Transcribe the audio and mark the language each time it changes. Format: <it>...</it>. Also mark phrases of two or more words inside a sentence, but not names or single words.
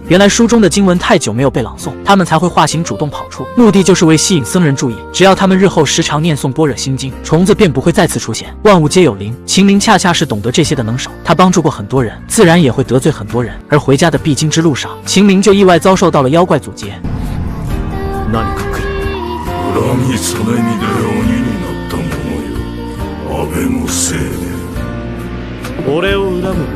<zh>原来书中的经文太久没有被朗诵，他们才会化形主动跑出，目的就是为吸引僧人注意。只要他们日后时常念诵般若心经，虫子便不会再次出现。万物皆有灵，秦明恰恰是懂得这些的能手，他帮助过很多人，自然也会得罪很多人。而回家的必经之路上，秦明就意外遭受到了妖怪阻截。</zh> <ja>何か来る。恨みそねみで鬼になった者よ、安倍のせいで。俺を恨む</ja>